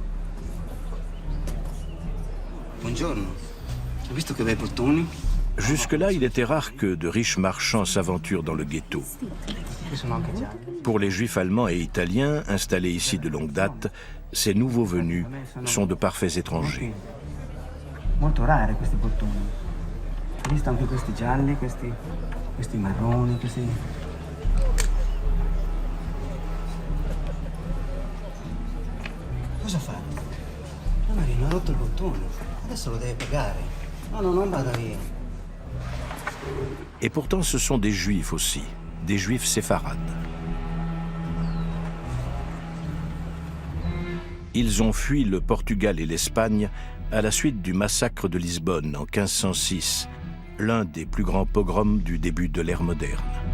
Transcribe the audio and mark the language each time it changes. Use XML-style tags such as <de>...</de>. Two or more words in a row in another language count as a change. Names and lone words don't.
<fr>Jusque-là, il était rare que de riches marchands s'aventurent dans le ghetto. Pour les juifs allemands et italiens installés ici de longue date, ces nouveaux venus sont de parfaits étrangers.</fr> <it>Molto rare questi bottoni. Ho visto anche questi gialli, questi marroni, questi... Cosa fa? Marino ha rotto il bottone. Adesso lo deve pagare. No, non vada via.</it> <fr>Et pourtant, ce sont des juifs aussi, des juifs séfarades. Ils ont fui le Portugal et l'Espagne à la suite du massacre de Lisbonne en 1506, l'un des plus grands pogroms du début de l'ère moderne.</fr>